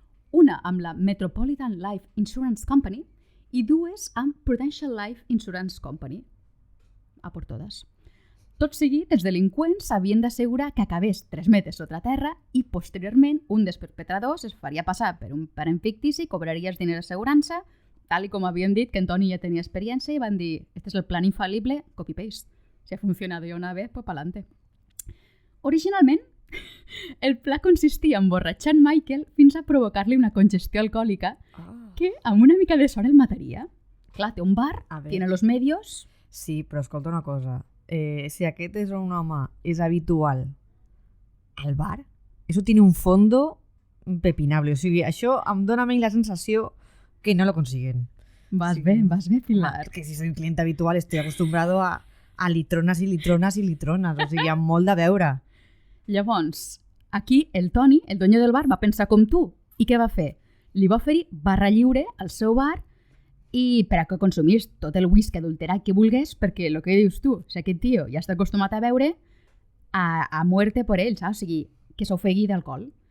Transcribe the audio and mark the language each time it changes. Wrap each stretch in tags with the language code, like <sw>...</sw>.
<ca>Una amb la Metropolitan Life Insurance Company i dues amb Prudential Life Insurance Company. A por totes. Tot seguit, els delinqüents s'havien d'assegurar que acabés 3 metres sota terra i posteriorment un dels perpetradors es faria passar per un parent fictici i cobraria els diners d'assegurança, tal i com havíem dit que en Toni ja tenia experiència i van dir, este és el plan infal·lible, copy-paste.</ca> <es>Si ha funcionado de una vez, pues pa'lante.</es> <ca>Originalment, el pla consistia en emborratxar en Michael fins a provocar-li una congestió alcohòlica que amb una mica de sort el mataria. Clar, té un bar,</ca> <es>tiene los medios...</es> <ca>Sí, però escolta una cosa. Si aquest és un home és habitual al bar,</ca> <es>eso tiene un fondo pepinable.</es> <ca>O sigui, això em dona a mi la sensació que no</ca> <es>lo consiguen.</es> <ca>Vas bé, Pilar.</ca> <es>Es que si soy un cliente habitual estoy acostumbrado a litrones i litrones i litrones.</es> <ca>O sigui, amb molt de beure. Llavors, aquí el Toni,</ca> <es>el dueño del bar,</es> <ca>va pensar com tu. I què va fer? Li va oferir barra lliure al seu bar i per a que consumís tot el whisky adulterat que volgués, perquè el que dius tu, si aquest tio ja està acostumat a beure,</ca> <es>a muerte</es> <ca>por ell, saps? O sigui, que s'ofegui d'alcohol.</ca>